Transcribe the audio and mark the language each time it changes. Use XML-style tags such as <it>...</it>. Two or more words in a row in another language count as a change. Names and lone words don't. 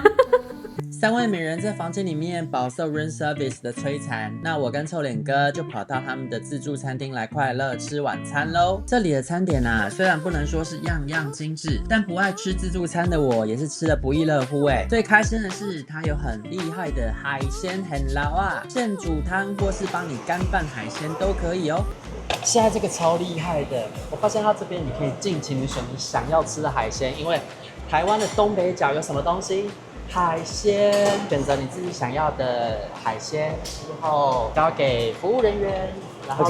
<zh>3 位美人在房間裡面飽受</zh> <en>room service</en> <zh>的摧殘，那我跟臭臉哥就跑到他們的自助餐廳來快樂吃晚餐嘍。這裡的餐點啊，雖然不能說是樣樣精緻，但不愛吃自助餐的我也是吃得不亦樂乎哎。最開心的是，它有很厲害的海鮮很撈啊，現煮湯或是幫你乾拌海鮮都可以哦。現在這個超厲害的，我發現它這邊你可以盡情選你想要吃的海鮮，因為台灣的東北角有什麼東西？海鮮，選擇你自己想要的海鮮之後交給服務人員，然後</zh>